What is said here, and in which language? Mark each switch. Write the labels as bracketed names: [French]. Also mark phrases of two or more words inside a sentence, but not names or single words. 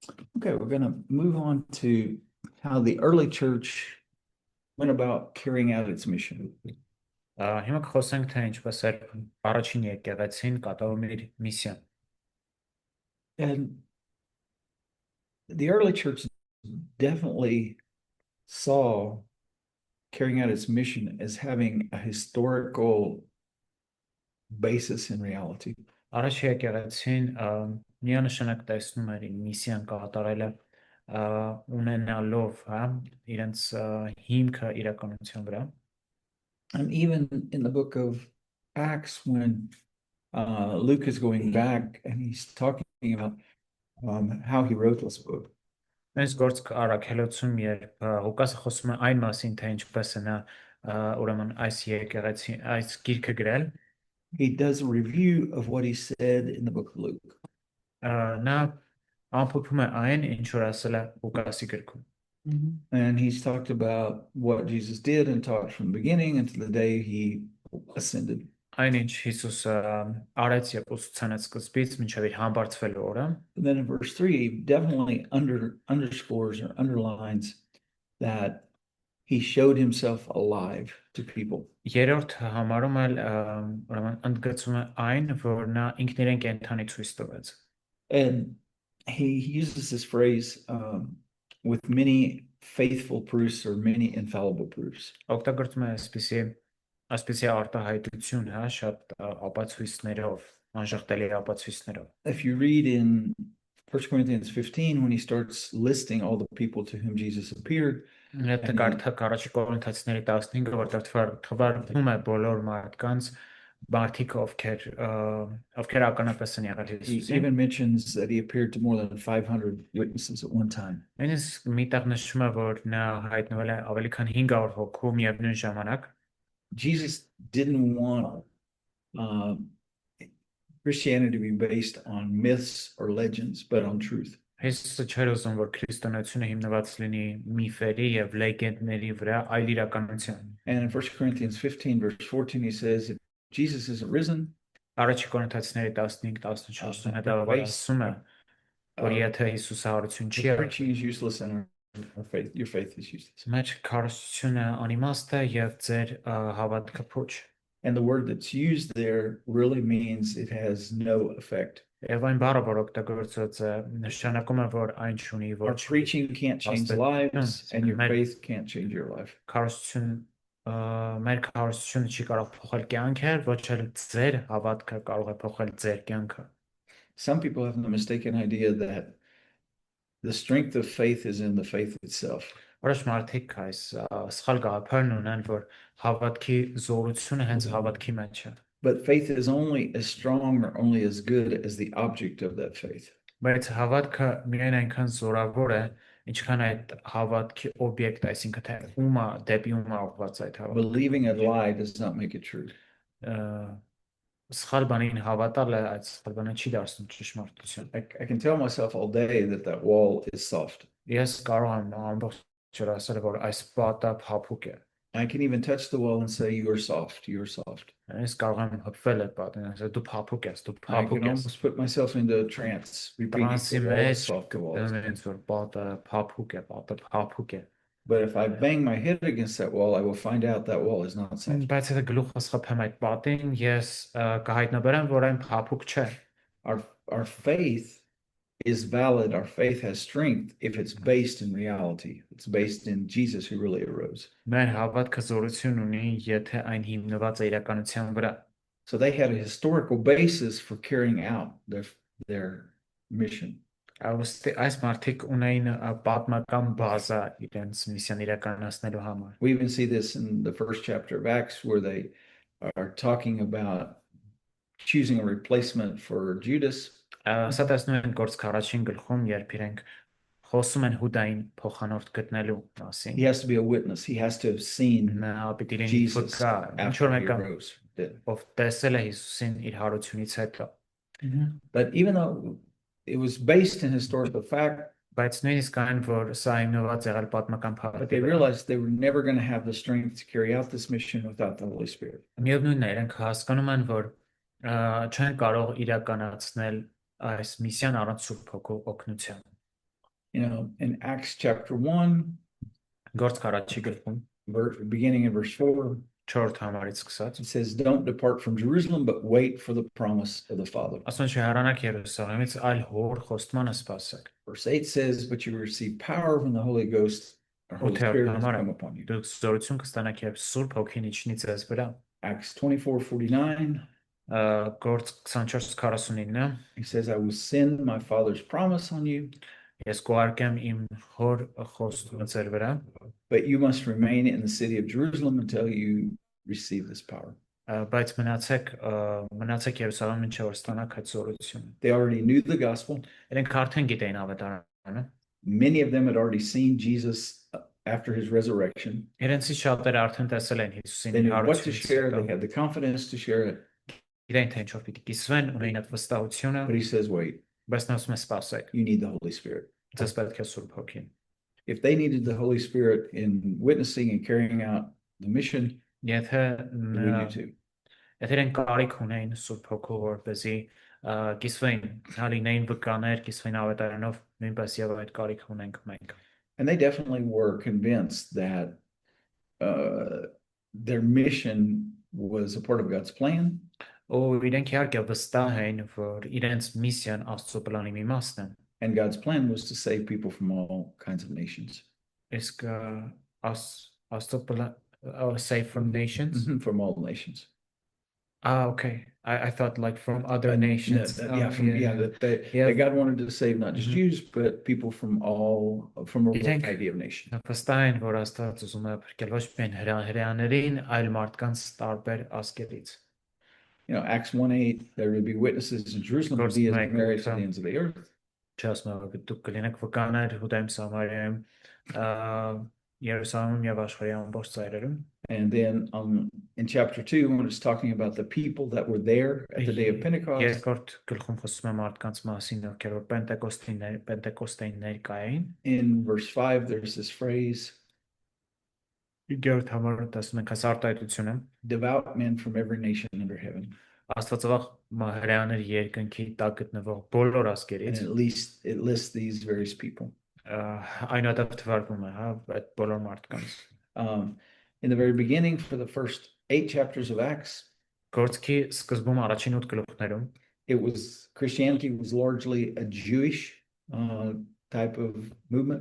[English] Okay, we're going to move on to how the early church went about carrying out its mission. [Armenian] Հիմա կխոսենք թե ինչպես էր առաջին եկեղեցին կատարում իր միսիան։ [English] And the early church definitely saw carrying out its mission as having a historical basis in reality. [Armenian] Առաջ եկեղեցին միանշանակ տեսնում էր իր միսիան կատարելը ունենալով, հա, իրենց հիմքը իրականության վրա։ [English] And even in the book of Acts, when Luke is going back and he's talking about how he wrote this book. [Armenian] Այս գործ առաքելոցում երբ Ղուկասը խոսում է այն մասին, թե ինչպես է նա ուրեմն այս եկեղեցի այս գիրքը գրել, [English] he does a review of what he said in the book of Luke. [Armenian] Նա ամփոփում է այն, ինչ որ ասել է Ղուկասի գրքում։ [English] And he's talked about what Jesus did and taught from the beginning until the day he ascended. [Armenian] Այն ինչ Հիսուսը արեց եւ ուսուցանեց սկզբից մինչեւ իր համբարձվելու օրը։ [English] And then in verse 3 he definitely underscores or underlines that he showed himself alive to people. [Armenian] Երրորդ համարում էլ ուրեմն ընդգծում է այն, որ նա ինքն իրեն կենթանի ցույց տվեց։ [English] And he uses this phrase with many faithful proofs or many infallible proofs. [Armenian] Օգտագործում է այսպիսի արտահայտություն, հա, շատ ապացույցներով, անժխտելի ապացույցներով։ [English] If you read in 1 Corinthians 15 when he starts listing all the people to whom Jesus appeared, [Armenian] Եթե կարդաք առաջի Կորինթացիների 15-ը, որտեղ թվարկվում է բոլոր մարդկանց, մարդիկ ովքեր ականատես են եղել [English] he [Armenian] Հիսուսին։ [English] even mentions that he appeared to more than 500 witnesses at one time. [Armenian] Նույնիսկ մի տեղ նշում է, որ նա հայտնվել է ավելի քան 500 հոգու միևնույն ժամանակ։ [English] Jesus didn't want Christianity to be based on myths or legends, but on truth. [Armenian] Հիսուսը չէր ուզում, որ քրիստոնեությունը հիմնված լինի միֆերի եւ լեգենդների վրա, այլ իրականության։ [English] And in 1 Corinthians 15 verse 14 he says, if Jesus isn't risen, [Armenian] Առաջի Կորինթացիների 15-14-ում հետևաբար ասում է, որ եթե Հիսուսը հարություն չի [English] the [Armenian] եղել, [English] preaching is useless and your faith is useless. [Armenian] մեր քարոզությունը անիմաստ է եւ ձեր հավատքը փոչ։ [English] And the word that's used there really means it has no effect. [Armenian] Եվ այն բառը, որ օգտագործված է, նշանակում է, որ այն չունի [English] Our [Armenian] ոչ [English] preaching can't change lives and your faith can't change your life. [Armenian] Մեր քարոզությունը չի կարող փոխել կյանքեր, ոչ էլ ձեր հավատքը կարող է փոխել ձեր կյանքը։ [English] Some people have the mistaken idea that the strength of faith is in the faith itself. [Armenian] Որոշ մարդիկ այս սխալ գաղափարն ունեն, որ հավատքի զորությունը հենց հավատքի մեջ է։ [English] But faith is only as strong or only as good as the object of that faith. [Armenian] Բայց հավատքը միայն այնքան զորավոր է, ինչքան այդ հավատքի օբյեկտ, այսինքն թե ումա դեպի ումա ուղղված այդ հավատքը։ [English] Believing a lie does not make it true. [Armenian] Սխալ բանին հավատալը այդ սխալ բանը չի դարձնում ճշմարտություն։ [English] I can tell myself all day that wall is soft. [Armenian] Ես կարող եմ ամբողջ օր ասել, որ այս պատը փափուկ է։ [English] I can even touch the wall and say you're soft, you're soft. [Armenian] Ես կարող եմ հպվել այդ պատին, ասել դու փափուկ ես, դու [English] I [Armenian] փափուկ [English] can [Armenian] ես։ [English] almost put myself into a trance, repeating [Armenian] Տրանսի [English] the wall is [Armenian] մեջ [English] soft, the wall is soft. [Armenian] դրանից որ պատը փափուկ է, պատը փափուկ է։ [English] But if I bang my head against that wall, I will find out that wall is not soft. [Armenian] Բայց եթե գլուխս խփեմ այդ պատին, ես կհայտնաբերեմ, որ այն փափուկ չէ։ [English] Our faith is valid. Our faith has strength if it's based in reality. It's based in Jesus who really arose. [Armenian] Մեր հավատքը զորություն ունի, եթե այն հիմնված է իրականության վրա։ [English] So they had a historical basis for carrying out their mission. [Armenian] Այս մարդիկ ունեին պատմական բազա իրենց միսիան իրականացնելու համար։ [English] We even see this in the first chapter of Acts where they are talking about choosing a replacement for Judas. [Armenian] Սա տեսնում ենք գործք առաջին գլխում, երբ իրենք խոսում են Հուդային փոխանորդ գտնելու մասին։ [English] He has to be a witness. He has to have seen [Armenian] Նա պետք է լինի [English] Jesus [Armenian] վկա, ինչ որ [English] after he [Armenian] մեկը [English] arose. [Armenian] ով տեսել է Հիսուսին իր հարությունից հետո։ [English] But even though it was based in historical fact, [Armenian] Բայց նույնիսկ այն, որ սա հիմնված եղել պատմական [English] but they [Armenian] փաստի վրա։ [English] realized they were never going to have the strength to carry out this mission without the Holy Spirit. [Armenian] Միևնույնն է, իրենք հասկանում են, որ չեն կարող իրականացնել այս միսիան առանց Սուրբ Հոգու օգնության։ [English] In Acts chapter 1, [Armenian] Գործք առաջի գլխում [English] beginning in verse 4, [Armenian] 4 համարից սկսած [English] it says, "Don't depart from Jerusalem, but wait for the promise of the Father." [Armenian] ասում չի հեռանաք Երուսաղեմից, այլ հոր խոստմանը սպասեք։ [English] Verse 8 says, "But you will receive power when the Holy Ghost or Holy [Armenian] Ութերորդ [English] Spirit has [Armenian] համարը [English] come upon you." [Armenian] դուք զորություն կստանաք, երբ Սուրբ Հոգին իջնի ձեզ վրա։ [English] Acts 24:49, [Armenian] Գործ 24:49 [English] he says, "I will send my Father's promise on you, [Armenian] ես կուղարկեմ իմ հոր խոստումը ձեր վրա, [English] but you must remain in the city of Jerusalem until you receive this power." [Armenian] բայց մնացեք Երուսաղեմում ինչ որ ստանաք այդ զորությունը։ [English] They already knew the gospel. [Armenian] Իրենք արդեն գիտեին ավետարանը։ [English] Many of them had already seen Jesus after his resurrection. [Armenian] Իրենցից շատերը արդեն տեսել են Հիսուսին [English] They [Armenian] իր [English] knew what to [Armenian] հարությունից [English] share. [Armenian] հետո։ [English] They had the confidence to share it. [Armenian] Իրենք թե ինչով պիտի կիսվեն, ունեին այդ վստահությունը, [English] But he says, wait, [Armenian] բայց նա ասում է սպասեք, [English] you need the Holy Spirit. [Armenian] ձեզ պետք է Սուրբ Հոգին։ [English] If they needed the Holy Spirit in witnessing and carrying out the mission, [Armenian] Եթե [English] we do too. [Armenian] եթե իրենք կարիք ունեին Սուրբ Հոգու, որպեսզի կիսվեին, հալինեին վկաներ, կիսվեին ավետարանով, նույնպես եւ այդ կարիք ունենք մենք։ [English] And they definitely were convinced that their mission was a part of God's plan. [Armenian] Ու իրենք իհարկե վստահ էին, որ իրենց միսիան Աստծո պլանի մի մասն է։ [English] And God's plan was to save people from all kinds of nations. [Armenian] Իսկ Աստծո [English] plane save from nations. From all nations. Okay. I thought like from other nations. That God wanted to save not just Jews, but people from a variety of nations. [Armenian] Վստահ են, որ Աստված ուզում է փրկել ոչ միայն հրեաներին, այլ մարդկանց տարբեր ազգերից։ [English] Acts 1:8, there will be witnesses in Jerusalem to be as married to the ends of the earth. [Armenian] Չասում դուք կլինեք վկաներ Հուդայում, Սամարիայում, Երուսաղեմում եւ աշխարհի ամբողջ ծայրերում։ [English] And then in chapter 2, when it's talking about the people that were there at the day of Pentecost, [Armenian] Երկրորդ գլխում խոսում է մարդկանց մասին, ովքեր որ Պենտեկոստեին ներկային։ [English] In verse 5, there's this phrase, [Armenian] Գերտ համարը տեսնում ենք այս արտահայտությունը, [English] devout men from every nation under heaven. [Armenian] Աստվածավախ հրեաներ երկնքի տակ գտնվող բոլոր [English] And [Armenian] ազգերից, [English] at least it lists these various people. [Armenian] այնուհետև թվարկվում է, այդ բոլոր մարդկանց։ [English] In the very beginning, for the first 8 chapters of Acts, [Armenian] Գործքի սկզբում առաջին 8 գլուխներում [English] Christianity was largely a Jewish type of movement.